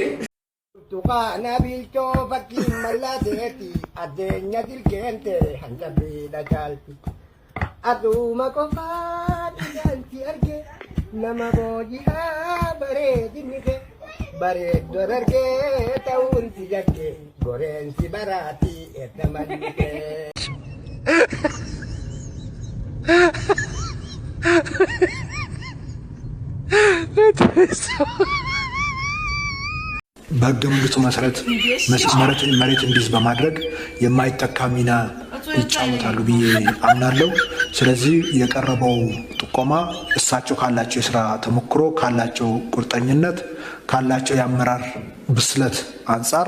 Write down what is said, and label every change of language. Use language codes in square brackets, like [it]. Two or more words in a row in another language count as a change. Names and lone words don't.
[om] tuqaana bilchoo fakkiin mallateeti addeenya dilkeente hanga beela caalti aduma qofaa dhiyaanti arge nama booji'aa bareedinni kee bareeddoo dargee ta'uun si jakke goreensi baraati edda malli kee [am] በሕገ መንግስቱ መሰረት መሬት እንዲይዝ በማድረግ የማይተካ ሚና ይጫወታሉ ብዬ አምናለሁ። ስለዚህ የቀረበው ጥቆማ እሳቸው ካላቸው የስራ ተሞክሮ ካላቸው ቁርጠኝነት ካላቸው የአመራር ብስለት አንጻር